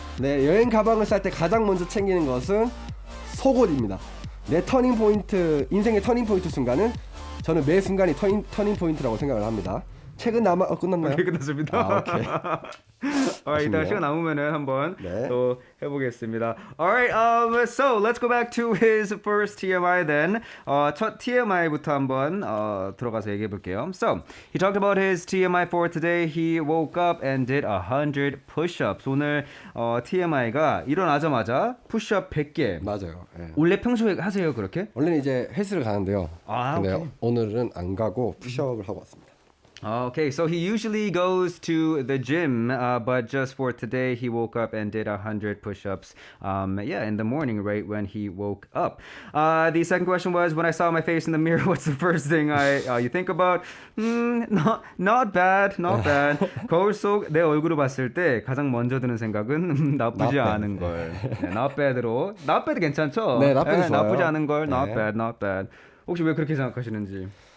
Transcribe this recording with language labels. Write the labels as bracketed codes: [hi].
[ko] 네, 여행 가방을 쌀 때 가장 먼저 챙기는 것은 속옷입니다. 내 터닝 포인트, 인생의 터닝 포인트 순간은 저는 매 순간이 터닝 포인트라고 생각을 합니다. 최근 끝났나요? 오케이, 끝났습니다. 오케이. 이따가 시간 남으면은 한번 네. 또 해보겠습니다. [en] Alright, so let's go back to his first TMI then. [ko] 첫 TMI부터 한번 들어가서 얘기해 볼게요. [en] So he talked about his TMI for today. He woke up and did 100 push-ups. [ko] 오늘 TMI가 일어나자마자 푸시업 100개. 맞아요. 네. 원래 평소에 하세요 그렇게? 원래는 이제 헬스를 가는데요. 근데 오케이. 오늘은 안 가고 푸시업을 하고 왔습니다. [en] Okay, so he usually goes to the gym, but just for today, he woke up and did 100 push-ups. In the morning, right when he woke up. The second question was, when I saw my face in the mirror, what's the first thing you think about? Not bad. [ko] 거울 속 내 얼굴을 봤을 때 가장 먼저 드는 생각은 나쁘지 않은 걸. 네, not bad로. [en] Not bad [ko] 괜찮죠? 네, [en] not bad [ko] 좋아요. 나쁘지 않은 걸. [en] Not [ko] 네. [en] bad. [ko] 혹시 왜 그렇게 생각하시는지?